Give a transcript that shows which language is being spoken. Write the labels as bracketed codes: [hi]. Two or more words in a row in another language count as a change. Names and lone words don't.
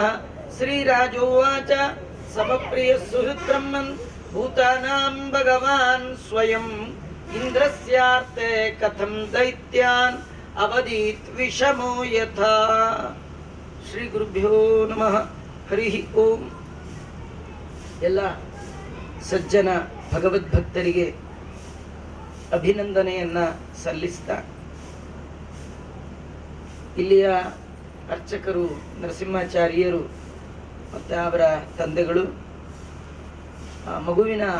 [sa] श्रीराजोवाच समप्रिय सुहृद्ब्रह्मन् भूतानां भगवान् स्वयं इन्द्रस्यार्थे कथं दैत्यान् अवदीत् विषमो यथा। श्री गुरुभ्यो नमः। हरि ओम। [kn] ಎಲ್ಲ ಸಜ್ಜನ ಭಗವದ್ಭಕ್ತರಿಗೆ ಅಭಿನಂದನೆಯನ್ನ ಸಲ್ಲಿಸ್ತಾ ಇಲ್ಲಿಯ ಅರ್ಚಕರು ನರಸಿಂಹಾಚಾರ್ಯರು ಮತ್ತು ಅವರ ತಂದೆಗಳು ಮಗುವಿನ